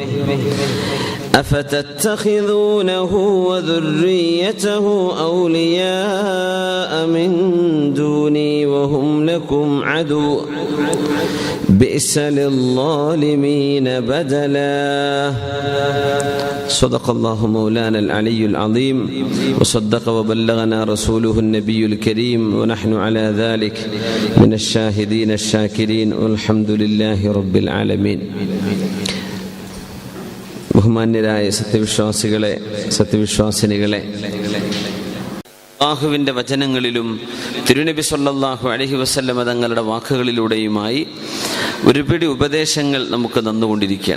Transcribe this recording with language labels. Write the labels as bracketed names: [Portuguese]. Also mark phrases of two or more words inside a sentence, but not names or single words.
[Arabic] أفتتخذونه وذريته أولياء من دوني وهم لكم عدو بئس للظالمين بدلا. صدق الله مولانا العلي العظيم وصدق وبلغنا رسوله النبي الكريم ونحن على ذلك من الشاهدين الشاكرين والحمد لله رب العالمين. [Malayalam] ബഹുമാന്യരായ സത്യവിശ്വാസിനികളെ, അല്ലാഹുവിൻ്റെ വചനങ്ങളിലും തിരുനബി [Arabic] صلى الله عليه وسلم [Malayalam] തങ്ങളുടെ വാക്കുകളിലൂടെയുമായി ഒരുപിടി ഉപദേശങ്ങൾ നമുക്ക് തന്നുകൊണ്ടിരിക്കുകയാണ്.